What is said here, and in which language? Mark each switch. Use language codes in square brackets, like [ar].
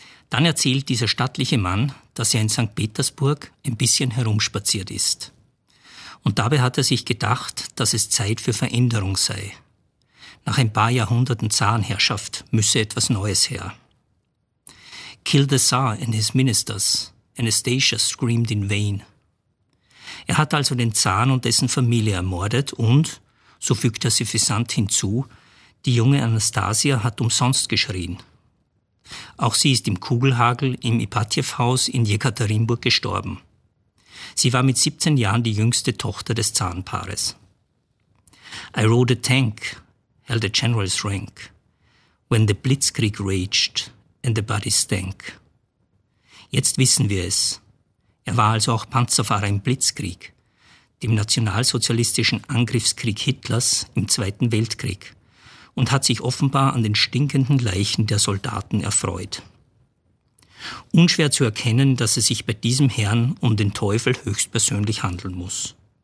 [de] Dann erzählt dieser stattliche Mann, dass er in St. Petersburg ein bisschen herumspaziert ist. Und dabei hat er sich gedacht, dass es Zeit für Veränderung sei. Nach ein paar Jahrhunderten Zarenherrschaft müsse etwas Neues her. [en] Kill the Tsar and his ministers, Anastasia screamed in vain. [de] Er hat also den Zaren und dessen Familie ermordet und, so fügt er süffisant hinzu, die junge Anastasia hat umsonst geschrien. Auch sie ist im Kugelhagel im Ipatjew-Haus in Jekaterinburg gestorben. Sie war mit 17 Jahren die jüngste Tochter des Zarenpaares. [en] I rode a tank, held a general's rank, when the Blitzkrieg raged and the body stank. [de] Jetzt wissen wir es. Er war also auch Panzerfahrer im Blitzkrieg, dem nationalsozialistischen Angriffskrieg Hitlers im Zweiten Weltkrieg und hat sich offenbar an den stinkenden Leichen der Soldaten erfreut. Unschwer zu erkennen, dass es sich bei diesem Herrn um den Teufel höchstpersönlich handeln muss.